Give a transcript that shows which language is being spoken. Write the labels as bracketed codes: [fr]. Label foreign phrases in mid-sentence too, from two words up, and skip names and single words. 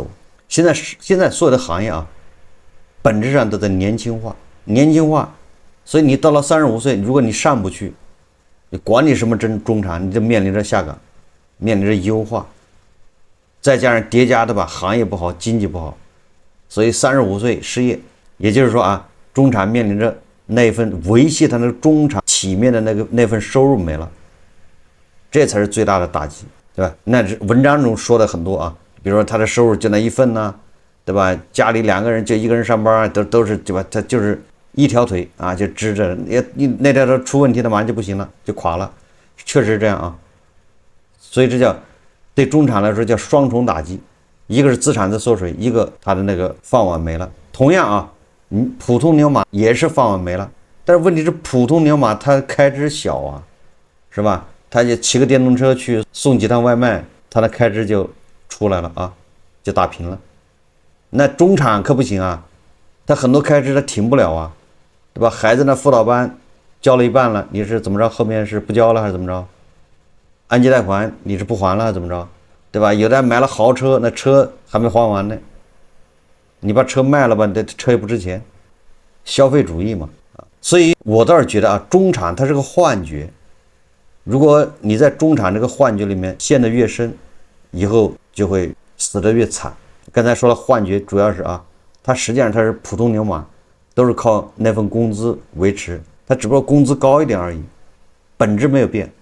[zh] 現在所有的行業啊，本質上都在年輕化，所以你到了35歲，如果你上不去，你管你什麼中產，你就面臨着下崗，面臨着優化，再加上疊加的吧，行業不好，經濟不好，所以35歲失業。也就是說啊，中產面臨着那份維繫他那個中產體面的那份收入沒了，這才是最大的打擊，對吧？那文章中說的很多啊，比如說他的收入就那一份呢，對吧？家裡2個人就1個人上班，都是，對吧？他就是一條腿啊，就支着，那条腿出問題的馬上就不行了，就垮了，確實是這樣啊。所以這叫對中產來說叫雙重打擊，一個是資產的縮水，一個他的那個飯碗沒了。同樣啊。普通牛馬也是飯碗沒了，但是問題是普通牛馬他開支小啊，是吧？他就騎個電動車去送幾趟外賣，他的開支就出來了啊，就打平了。那中產可不行啊，他很多開支他停不了啊，對吧？孩子那輔導班交了一半了，你是怎麼着？後面是不交了還是怎麼着？按揭貸款你是不還了還是怎麼着？對吧？有的買了豪車，那車還沒還完呢。你把車賣了吧，这車也不值錢，消費主義嘛啊，所以我倒是覺得啊，中產它是個幻覺，如果你在中產這個幻覺裡面陷得越深，以後就會死得越慘。剛才說了幻覺，主要是啊，它實際上它是普通牛馬，都是靠那份工資維持，它只不過工資高一點而已，本質沒有變。